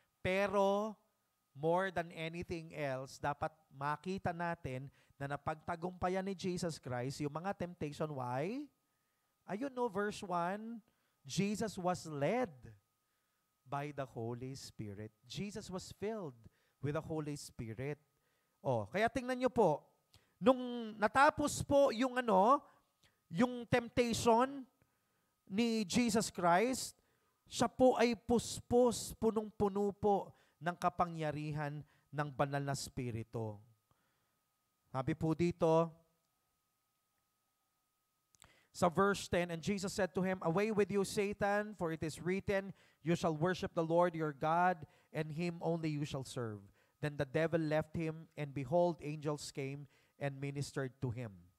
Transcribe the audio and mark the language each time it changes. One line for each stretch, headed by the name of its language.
Filipino: Pero,
English: more than anything else,
Filipino: dapat makita natin na napagtagumpayan ni Jesus Christ yung mga temptation. Why?
English: Ayun verse 1, Jesus was led by the Holy Spirit. Jesus was filled with the Holy Spirit.
Filipino: Kaya tingnan nyo po, nung natapos po yung yung temptation ni Jesus Christ, siya po ay puspos, punong-puno po ng kapangyarihan ng banal na Espiritu. Sabi po dito, Sa verse 10,
English: and Jesus said to him, "Away with you, Satan, for it is written, you shall worship the Lord your God, and him only you shall serve." Then the devil left him, and behold, angels came and ministered to him.